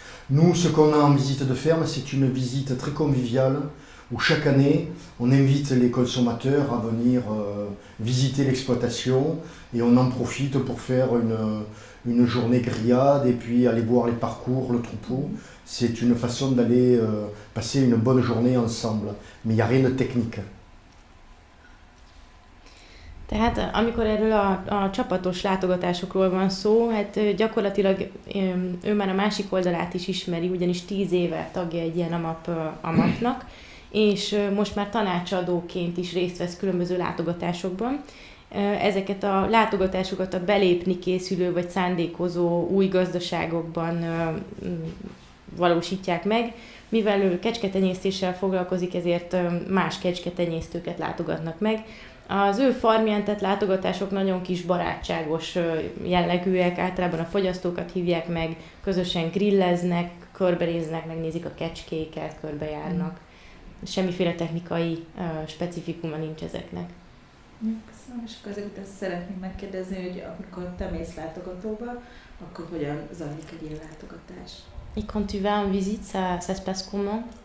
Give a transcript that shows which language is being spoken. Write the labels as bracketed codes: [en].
[fr] Nous, ce qu'on a en visite de ferme, c'est une visite très conviviale où chaque année, on invite les consommateurs à venir visiter l'exploitation et on en profite pour faire une journée grillade et puis aller voir les parcours, le troupeau. C'est une façon d'aller passer une bonne journée ensemble, mais il n'y a rien de technique. [hu] Tehát amikor erről a csapatos látogatásokról van szó, hát gyakorlatilag ő már a másik oldalát is ismeri, ugyanis 10 éve tagja egy ilyen AMAP-nak, és most már tanácsadóként is részt vesz különböző látogatásokban. Ezeket a látogatásokat a belépni készülő vagy szándékozó új gazdaságokban valósítják meg. Mivel ő kecsketenyésztéssel foglalkozik, ezért más kecsketenyésztőket látogatnak meg. Az ő farmján tett látogatások nagyon kis barátságos jellegűek, általában a fogyasztókat hívják meg, közösen grilleznek, körbenéznek, megnézik a kecskéket, körbejárnak. Semmiféle technikai specifikuma nincs ezeknek. Köszönöm, és akkor ezek után szeretném megkérdezni, hogy amikor te mész látogatóba, akkor hogyan zajlik egy ilyen látogatás? [fr] Et quand tu vas en visite, ça se passe comment?